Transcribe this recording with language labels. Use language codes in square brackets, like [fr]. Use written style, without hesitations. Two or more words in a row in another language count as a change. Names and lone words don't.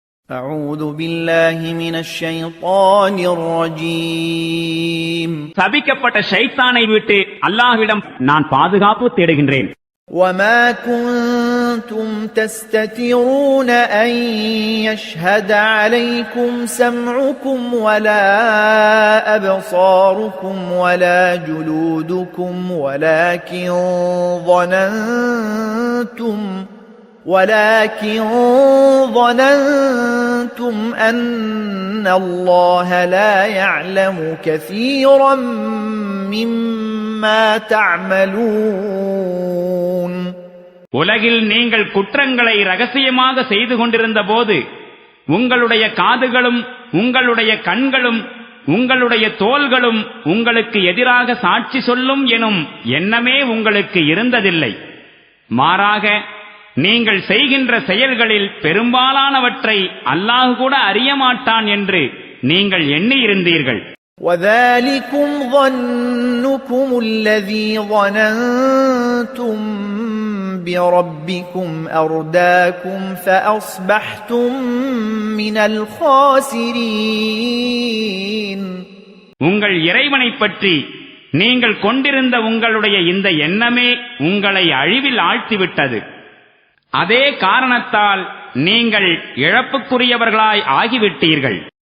[ar] أعوذ بالله من الشيطان الرجيم [ta] சபிக்கப்பட்ட ஷைத்தானை விட்டு அல்லாஹ்விடம் நான் பாதுகாப்பு தேடுகின்றேன். [ar] وما كنتم تستترون أن يشهد عليكم سمعكم ولا أبصاركم ولا جلودكم ولكن ظننتم أن الله لا يعلم كثيرا مما تعملون. [ta] உலகில் நீங்கள் குற்றங்களை ரகசியமாக செய்து கொண்டிருந்த போது உங்களுடைய காதுகளும் உங்களுடைய கண்களும் உங்களுடைய தோள்களும் உங்களுக்கு எதிராக சாட்சி சொல்லும் எனும் எண்ணமே உங்களுக்கு இருந்ததில்லை. மாறாக நீங்கள் செய்கின்ற செயல்களில் பெரும்பாலானவற்றை அல்லாஹ் கூட அறியமாட்டான் என்று நீங்கள் எண்ணியிருந்தீர்கள். [ar] وَذَلِكُمْ ظَنُّكُمُ الَّذِي ظَنَنْتُمْ بِرَبِّكُمْ أَرْدَاكُمْ فَأَصْبَحْتُمْ مِنَ الْخَاسِرِينَ. [ta] உங்கள் இறைவனைப் பற்றி நீங்கள் கொண்டிருந்த உங்களுடைய இந்த எண்ணமே உங்களை அழிவில் ஆழ்த்திவிட்டது. அதே காரணத்தால் நீங்கள் இழப்புக்குரியவர்களாய் ஆகிவிட்டீர்கள்.